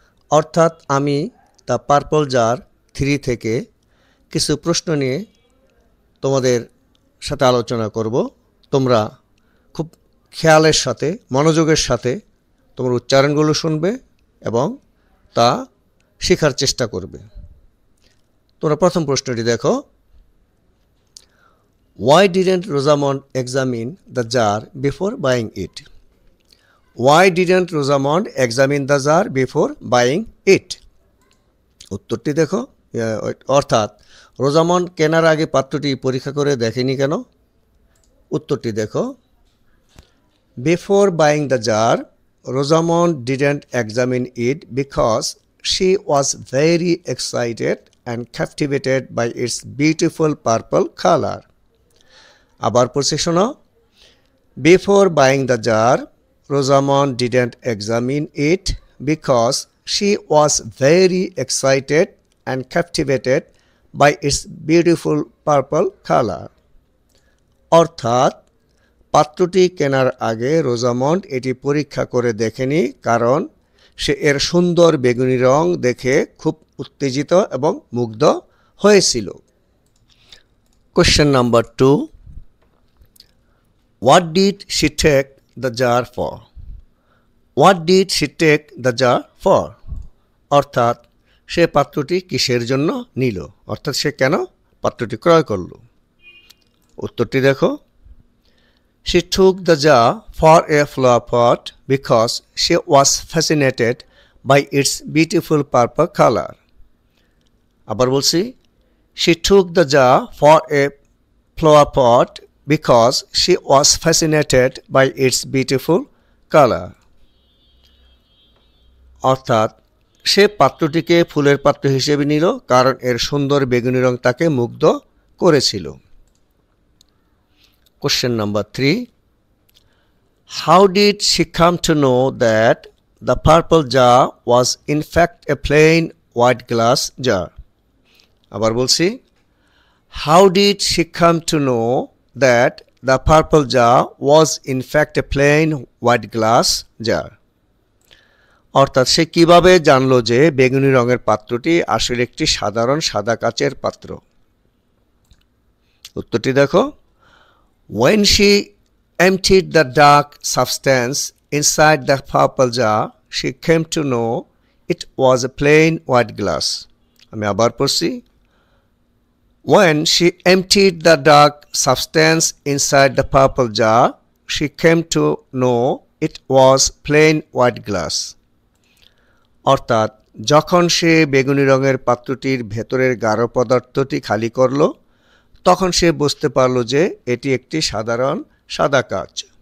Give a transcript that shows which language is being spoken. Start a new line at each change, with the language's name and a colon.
Bangla: অর্থাৎ আমি the purple jar 3 থেকে কিছু প্রশ্ন নিয়ে তোমাদের সাথে আলোচনা করব। তোমরা খুব খেয়ালের সাথে মনোযোগের সাথে তোমার উচ্চারণগুলো শুনবে এবং তা শেখার চেষ্টা করবে। তোমরা প্রথম প্রশ্নটি দেখো।
English: Why didn't Rosamond examine the jar before buying it? Why didn't Rosamond examine the jar before buying it?
Bangla: উত্তরটি দেখো। অর্থাৎ রোজামন্ড কেনার আগে পাত্রটি পরীক্ষা করে দেখেনি কেন? উত্তরটি দেখো।
English: Before buying the jar, Rosamond didn't examine it because she was very excited and captivated by its beautiful purple color.
Bangla: আবার পড়ছি শোনো।
English: Before buying the jar, Rosamond didn't examine it because she was very excited and captivated by its beautiful purple color.
Bangla: অর্থাৎ পাত্রটি কেনার আগে Rosamund এটি পরীক্ষা করে দেখেনি কারণ সে এর সুন্দর বেগুনি রং দেখে খুব উত্তেজিত এবং মুগ্ধ হয়েছিল।
English: Question number 2. What did she take the jar for? What did she take the jar for?
Bangla: অর্থাৎ সে পাত্রটি কিসের জন্য নিল, অর্থাৎ সে কেন পাত্রটি ক্রয় করল? উত্তরটি দেখো।
English: She took the jar for a flower pot because she was fascinated by its beautiful purple color.
Bangla: আবার বলছি।
English: She took the jar for a flower pot because she was fascinated by its beautiful color.
Bangla: অর্থাৎ সে পাত্রটিকে ফুলের পাত্র হিসেবে নিল কারণ এর সুন্দর বেগুনি রং তাকে মুগ্ধ করেছিল।
English: Question number 3. How did she come to know that the purple jar was in fact a plain white glass jar?
Bangla: আবার বলছি।
English: How did she come to know that the purple jar was in fact a plain white glass jar?
Bangla: অর্থাৎ সে কিভাবে জানলো যে বেগুনি রঙের পাত্রটি আসলে একটি সাধারণ সাদা কাচের পাত্র? উত্তরটি দেখো।
English: When she emptied the dark substance inside the purple jar, she came to know it was a plain white glass.
Bangla: আমি আবার পড়ছি।
English: When she emptied the dark substance inside the purple jar, she came to know it was plain white glass.
Bangla: অর্থাৎ যখন সে বেগুনি রঙের পাত্রটির ভেতরের গাঢ় পদার্থটি খালি করল তখন সে বুঝতে পারল যে এটি একটি সাধারণ সাদা কাচ।